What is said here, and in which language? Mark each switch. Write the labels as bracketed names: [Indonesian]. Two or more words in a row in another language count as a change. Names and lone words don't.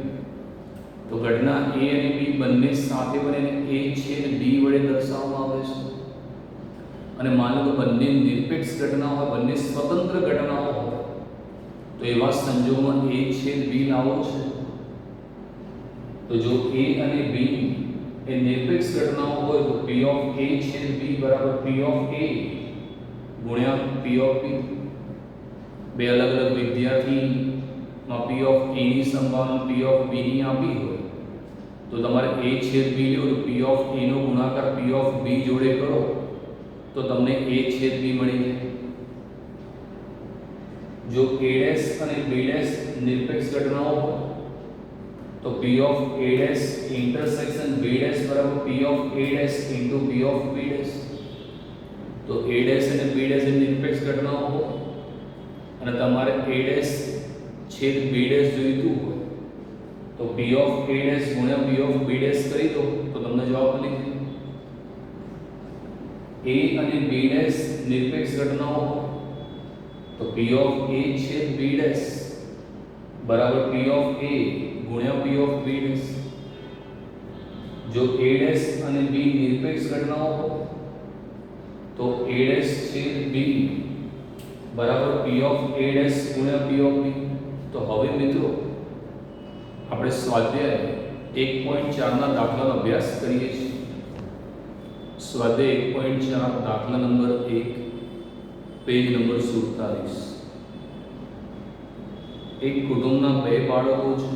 [Gujarati] તો ઘટના a અને b બંને સાથે બને અને a છેદ b વડે દર્શાવવામાં આવે છે. અને માનો કે બંને નિરપેક્ષ ઘટનાઓ હોય, બંને સ્વતંત્ર ઘટનાઓ હોય તો એવા સંજોગોમાં a છેદ b લાવો છે. તો જો a અને b એ નિરપેક્ષ ઘટનાઓ હોય તો [English] p of a [Gujarati] છેદ b બરાબર [English] p of a [Gujarati] ગુણ્યા [English] p of b. [Gujarati] બે અલગ અલગ વિદ્યાર્થીમાં [English] p of a [Gujarati] ની સંભાવના [English] p of b [Gujarati] ની આપી હોય તો તમારે a છેદ b લો તો [English] p of a [Gujarati] નો ગુણાકાર [English] p of b [Gujarati] જોડે કરો તો તમને a છેદ b મળી જાય. જો a અને b નિરપેક્ષ ઘટનાઓ હોય તો [English] p of a [Gujarati] ઇન્ટરસેક્શન b બરાબર [English] p of a into p of b. [Gujarati] તો a અને b એ નિરપેક્ષ ઘટનાઓ હોય અને તમારે a છેદ b જોઈતું હોય તો [English] p of a [Gujarati] ગુણ્યા [English] p of b [Gujarati] કરી દો તો તમને જવાબ મળી જાય. a અને b નિરપેક્ષ ઘટનાઓ હોય તો [English] p of a [Gujarati] છેદ b બરાબર [English] p of a [Gujarati] ગુણ્યા [English] p of b. [Gujarati] જો a અને b નિરપેક્ષ ઘટનાઓ હોય તો a છેદ b બરાબર [English] p of a [Gujarati] ગુણ્યા [English] p of b. [Gujarati] તો હવે મિત્રો આપણે સ્વાધ્યાય 1.4 ના દાખલાનો અભ્યાસ કરીએ છીએ. સ્વાધ્યાય 1.4 દાખલા નંબર 1 પેજ નંબર 47. એક કુટુંબના બે બાળકો છે.